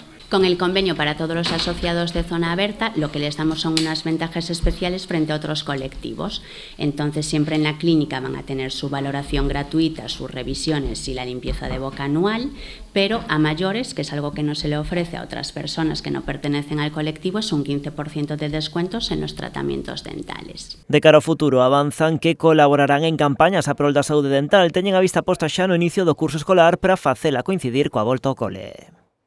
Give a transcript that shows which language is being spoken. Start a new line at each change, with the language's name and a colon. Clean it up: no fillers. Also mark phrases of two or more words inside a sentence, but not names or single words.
Spanish: Con el convenio para todos los asociados de Zona Berta, lo que les damos son unas ventajas especiales frente a otros colectivos. Entonces, siempre en la clínica van a tener su valoración gratuita, sus revisiones y la limpieza de boca anual, pero a mayores, que es algo que no se le ofrece a otras personas que no pertenecen al colectivo, es un 15% de descuentos en los tratamientos dentales.
Galician: De cara ao futuro, avanzan que colaborarán en campañas a prol da saúde dental. Teñen a vista posta xa no inicio do curso escolar para facela coincidir coa volta ao cole.